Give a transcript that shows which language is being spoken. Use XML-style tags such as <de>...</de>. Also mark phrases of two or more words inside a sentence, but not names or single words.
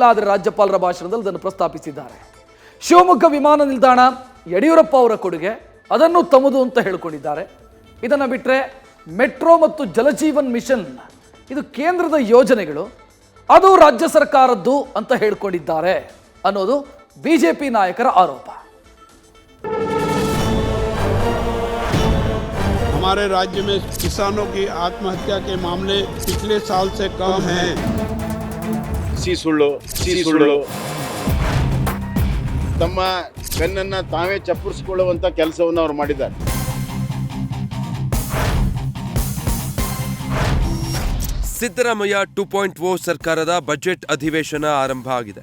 <kn>ಆದರೆ ರಾಜ್ಯಪಾಲರ ಭಾಷಣದಲ್ಲಿ ಅದನ್ನು ಪ್ರಸ್ತಾಪಿಸಿದ್ದಾರೆ. ಶಿವಮೊಗ್ಗ ವಿಮಾನ ನಿಲ್ದಾಣ ಯಡಿಯೂರಪ್ಪ ಅವರ ಕೊಡುಗೆ, ಅದನ್ನು ತಮ್ಮದು ಅಂತ ಹೇಳಿಕೊಂಡಿದ್ದಾರೆ. ಇದನ್ನು ಬಿಟ್ಟರೆ ಮೆಟ್ರೋ ಮತ್ತು ಜಲಜೀವನ್ ಮಿಷನ್ ಇದು ಕೇಂದ್ರದ ಯೋಜನೆಗಳು, ಅದು ರಾಜ್ಯ ಸರ್ಕಾರದ್ದು ಅಂತ ಹೇಳಿಕೊಂಡಿದ್ದಾರೆ ಅನ್ನೋದು ಬಿಜೆಪಿ ನಾಯಕರ ಆರೋಪ.</kn> <hi>हमारे राज्य में किसानों की आत्महत्या के मामले पिछले साल से कम हैं।</hi> <kn>ಸುಳ್ಳು ತಮ್ಮ ಬೆನ್ನನ್ನ ತಾವೇ ಚಪ್ಪರಿಸಿಕೊಳ್ಳುವಂತ ಕೆಲಸವನ್ನು ಅವರು ಮಾಡಿದ್ದಾರೆ. ಸಿದ್ದರಾಮಯ್ಯ 2.0 ಸರ್ಕಾರದ ಬಜೆಟ್ ಅಧಿವೇಶನ ಆರಂಭ ಆಗಿದೆ.</kn>